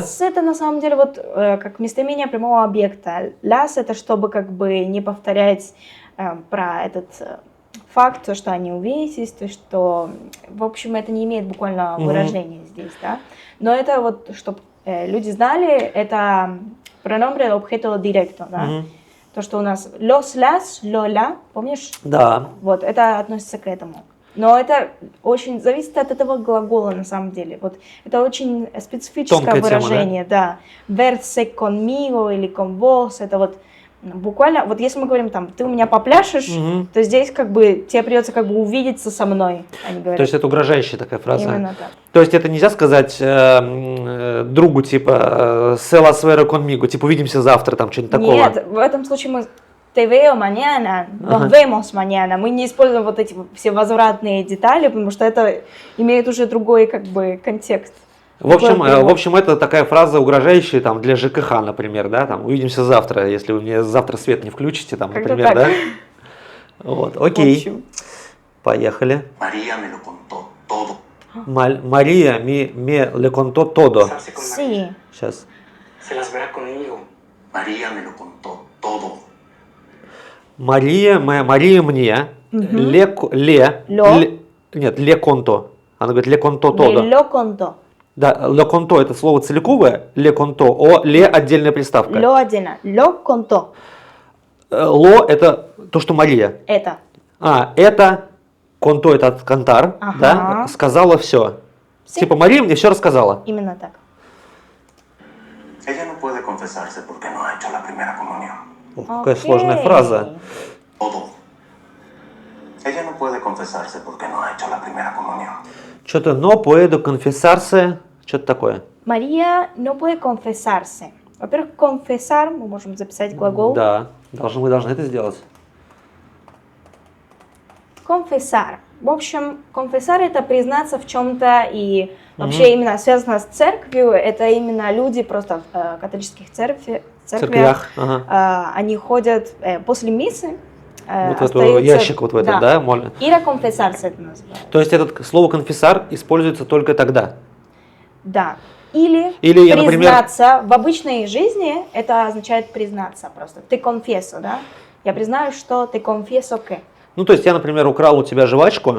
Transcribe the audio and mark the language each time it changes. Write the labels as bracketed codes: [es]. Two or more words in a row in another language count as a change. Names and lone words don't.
[ru] Las это на самом деле вот как местоимение прямого объекта. Las это чтобы как бы не повторять про этот факт, то, что они увидитесь, то, что, в общем, это не имеет буквально выражения здесь, да. Но это вот, чтобы люди знали, это [es] pronombre de objeto directo, [ru] да. Мгм. То, что у нас [es] los, las, lola, [ru] помнишь? Да. Вот, это относится к этому. Но это очень зависит от этого глагола на самом деле. Вот это очень специфическое Тонкая тема, выражение, да. [es] Verse conmigo или con vos, [ru] это вот Буквально, вот если мы говорим там, ты у меня попляшешь, то здесь как бы тебе придется как бы увидеться со мной, они говорят. То есть это угрожающая такая фраза. Именно так. То есть это нельзя сказать другу типа [es] «se la suero conmigo», [ru] типа «увидимся завтра», там что-нибудь такого. Нет, в этом случае мы [es] «te veo mañana», «nos vemos mañana». [ru] Мы не используем вот эти все возвратные детали, потому что это имеет уже другой как бы контекст. В общем, это такая фраза угрожающая там для ЖКХ, например, да, там «увидимся завтра», если вы мне завтра свет не включите, там, Как-то например, так. да? Вот, окей, В общем. поехали. [es] María me lo contó todo. Мария me le contó todo. Casarse con María. Sí. [ru] Сейчас. [es] Se las verá conmigo. María me lo contó todo. Мария мне le contó. [ru] Она говорит [es] le contó todo. Me lo contó. [ru] Да, [es] le contó [ru] это слово целиковое, [es] le contó, le [ru] отдельная приставка. Lo отдельно. [es] Lo contó. [ru] Ло это то, что Мария. Это. Это конто, это от кантар, Ага. да, сказала все. [es] Sí. [ru] Типа Мария мне все рассказала. Именно так. [es] Ella no puede confesarse porque no ha hecho la primera comunión. [ru] Ох, какая Окей. сложная фраза. [es] Todo. Ella no puede confesarse porque no ha hecho la primera comunión. Что-то no puedo confesarse, [ru] что-то такое. [es] María no puede confesarse. [ru] Во-первых, confesar, мы можем записать глагол. Да, мы должны это сделать. Confesar. В общем, confesar это признаться в чем-то, и вообще именно связано с церковью. Это именно люди просто в католических церквях. Ага. Они ходят после миссы. Вот в этот ящик, вот в этот, да? [es] Ir a confesarse [ru] это называется. То есть это слово конфессар используется только тогда. Да. Или я, например, признаться. В обычной жизни это означает признаться просто. [es] Te confieso, [ru] да? Я признаю, что [es] te confieso que. [ru] Ну, то есть я, например, украл у тебя жвачку